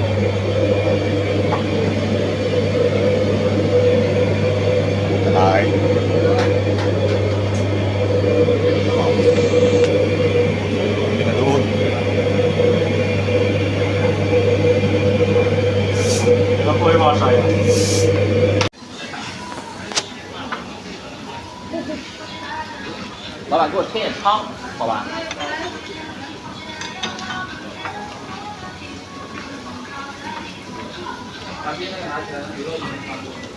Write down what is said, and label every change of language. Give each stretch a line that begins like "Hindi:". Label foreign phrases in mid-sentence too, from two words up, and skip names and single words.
Filipino: Ay. Hindi na doon. Ilan po yung mga sayang?
Chinese: 老板给我添点汤，好吧？把边那个拿起来，牛肉已经差不多了。